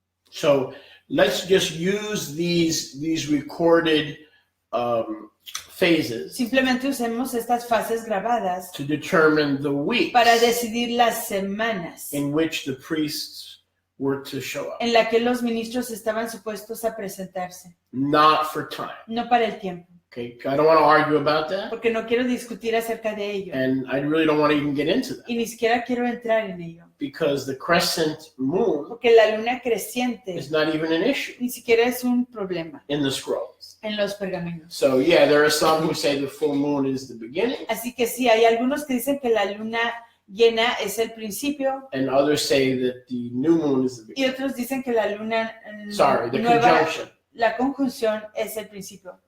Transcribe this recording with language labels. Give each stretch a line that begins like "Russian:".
English: So let's just use these recorded phases
Spanish: Simplemente usemos estas fases grabadas
English: to determine the weeks
Spanish: para decidir las semanas
English: in which the priests were to show up,
Spanish: en la que los ministros estaban supuestos a presentarse,
English: not for time.
Spanish: no para el tiempo,
English: Okay, I don't want to argue about that,
Spanish: porque no quiero discutir acerca de ello
English: and I really don't want to even get into that
Spanish: y ni siquiera quiero entrar en ello,
English: because the crescent moon
Spanish: porque la luna creciente
English: is not even an issue
Spanish: ni siquiera es un problema
English: in the scrolls.
Spanish: en los pergaminos.
English: So yeah, there are some who say the full moon is the beginning,
Spanish: Así que sí, hay algunos que dicen que la luna llena es el principio
English: and others say that the new moon is the
Spanish: y
English: beginning.
Spanish: otros dicen que la luna
English: Sorry, the
Spanish: nueva,
English: conjunction.
Spanish: la conjunción es el principio.